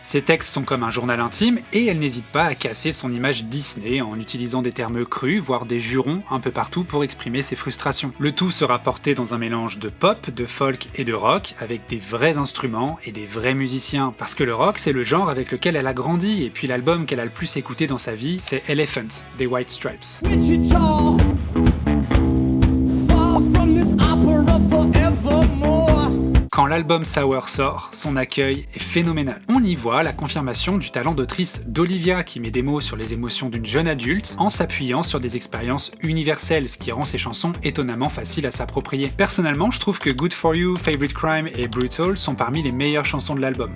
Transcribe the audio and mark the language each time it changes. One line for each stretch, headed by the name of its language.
French: Ses textes sont comme un journal intime et elle n'hésite pas à casser son image Disney en utilisant des termes crus, voire des jurons un peu partout pour exprimer ses frustrations. Le tout sera porté dans un mélange de pop, de folk et de rock, avec des vrais instruments et des vrais musiciens. Parce que le rock, c'est le genre avec lequel elle a grandi, et puis l'album qu'elle a le plus écouté dans sa vie, c'est Elephant, des White Stripes.
English: Wichita, far from this opera forevermore.
French: Quand l'album Sour sort, son accueil est phénoménal. On y voit la confirmation du talent d'autrice d'Olivia qui met des mots sur les émotions d'une jeune adulte en s'appuyant sur des expériences universelles, ce qui rend ses chansons étonnamment faciles à s'approprier. Personnellement, je trouve que Good For You, Favorite Crime et Brutal sont parmi les meilleures chansons de l'album.